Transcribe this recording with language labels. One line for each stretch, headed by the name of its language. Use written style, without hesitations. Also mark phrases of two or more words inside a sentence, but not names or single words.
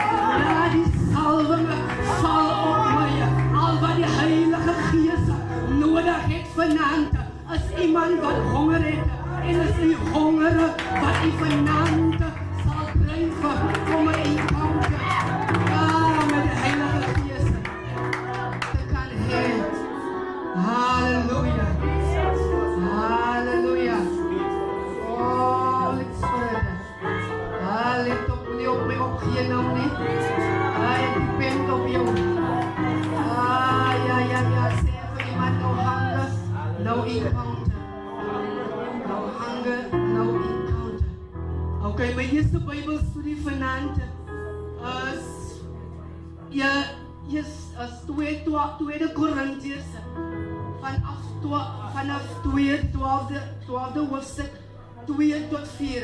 Afrikaans: Al wat die Heilige Gees nodig het vanaand is iemand wat honger het. En is die honger wat die vanaand sal dryf om 'n encounter met die Heilige Gees te kan hê.
English: Halleluja. Holy Spirit.
Afrikaans: Let op nie op my opgee nou nie. Ek depend op jou. Ja. Sê vir iemand,
English: no hunger, no encounter. No hunger, no encounter.
Afrikaans: Okay, my eerste Bybelstudie vanaand is 2 Korintiërs vanaf 12de hoofstuk 2 tot 4.